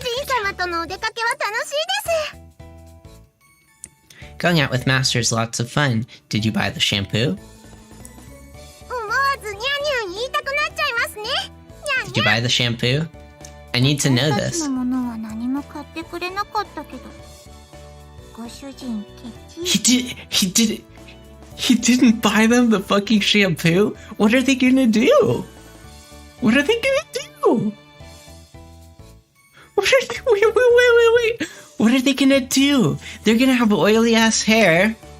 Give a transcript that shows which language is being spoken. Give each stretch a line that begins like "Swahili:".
Japanese: 人様とのお出かけは楽しいです
English: Going out with Master is lots of fun. Did you buy the shampoo?
Japanese: 思わずニャンニャン言いたくなっちゃいますねニャン
English: Did you buy the shampoo? I need to know
Japanese: 私
English: this.
Japanese: のものは何も買ってくれなかったけどご主人ケチ
English: He didn't buy them the fucking shampoo? What are they gonna do? What are they gonna do? What are they, wait. What are they gonna do? They're gonna have oily ass hair.